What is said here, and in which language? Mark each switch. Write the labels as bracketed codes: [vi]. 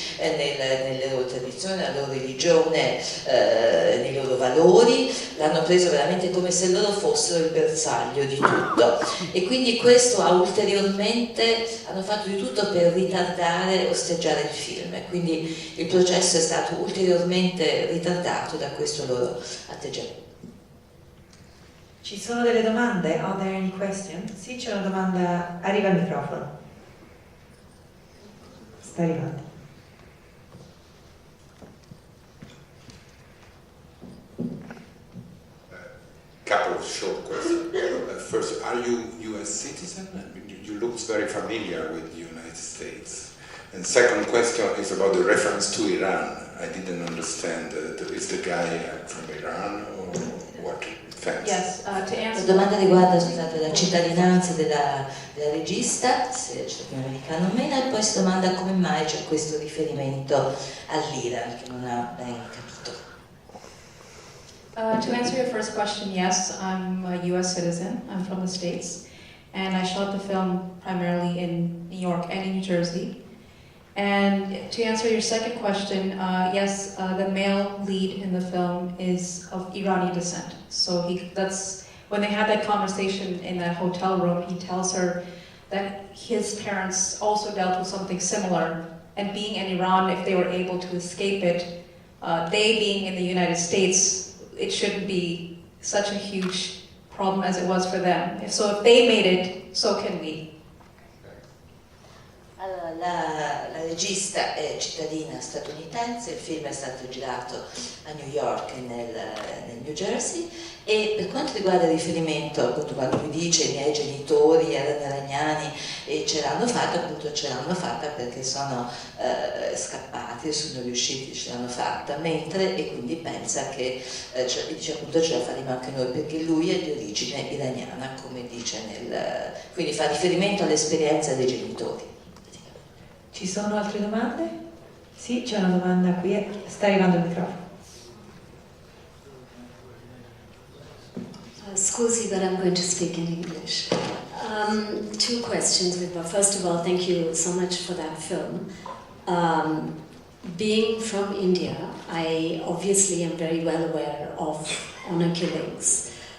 [it] nelle loro tradizioni, nella loro religione, nei loro valori, l'hanno preso veramente come se loro fossero il bersaglio di tutto e quindi questo ha ulteriormente, hanno fatto di tutto per ritardare, osteggiare il film e quindi il processo è stato ulteriormente ritardato da questo loro atteggiamento. Ci sono delle domande? [en] Are there any questions? [it] Sì, c'è una domanda. Arriva il microfono. Sta arrivando. [en] Couple of short questions. First, are you U.S. citizen? You look very familiar with the United States. And second question is about the reference to Iran. I didn't understand. Is the guy from Iran or what? Thanks. Yes, to answer. [it] La domanda riguarda, scusate, la cittadinanza della regista, se è cittadino americano o meno, e poi si domanda come mai c'è questo riferimento all'Iran, che non ha ben capito. [en] To answer your first question, yes, I'm a US citizen. I'm from the States. And I shot the film primarily in New York and in New Jersey. And to answer your second question, yes, the male lead in the film is of Irani descent. So that's when they had that conversation in that hotel room, he tells her that his parents also dealt with something similar. And being in Iran, if they were able to escape it, they being in the United States, it shouldn't be such a huge problem as it was for them. So if they made it, so can we. [it] Allora, la regista è cittadina statunitense, il film è stato girato a New York e nel New Jersey, e per quanto riguarda il riferimento, appunto, quando lui dice i miei genitori erano iraniani e ce l'hanno fatta, appunto ce l'hanno fatta perché sono scappati, sono riusciti, ce l'hanno fatta, mentre, e quindi pensa che, dice appunto ce la faremo anche noi perché lui è di origine iraniana, come dice quindi fa riferimento all'esperienza dei genitori. Ci sono altre domande? Sì, c'è una domanda qui, sta arrivando il microfono. Scusi, [en] but I'm going to speak in English. Two questions, Vibha. First of all, thank you so much for that film. Being from India, I obviously am very well aware of honor killings.